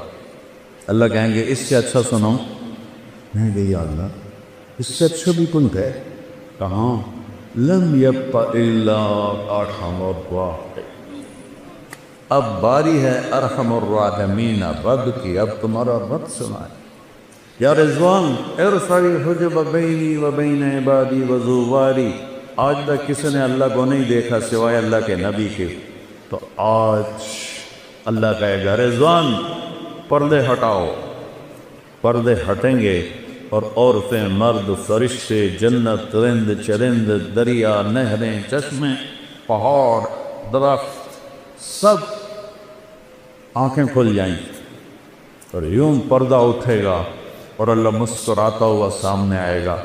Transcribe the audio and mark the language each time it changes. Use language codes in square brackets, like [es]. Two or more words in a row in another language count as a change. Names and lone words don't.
[ur] اللہ کہیں گے اس سے اچھا سناؤں؟ کہیں گے [ar] یا اللہ [ur] اس سے اچھا بھی کوئی ہے؟ کہاں؟ [ar] لم یبق الا ارحم الراحمین. [ur] اب باری ہے [ar] ارحم الراحمین [ur] رب کی. اب تمہارا رب سنائے. [ar] یا رضوان ارفع الحجب بینی و بین عبادی و زواری. [ur] آج تک کسی نے اللہ کو نہیں دیکھا سوائے اللہ کے نبی کے. تو آج اللہ کہے گا رضوان پردے ہٹاؤ. پردے ہٹیں گے اور عورتیں مرد فرشتے جنت رند چرند دریا نہریں چشمیں پہاڑ درخت سب آنکھیں کھل جائیں اور یوں پردہ اٹھے گا اور اللہ مسکراتا ہوا سامنے آئے گا.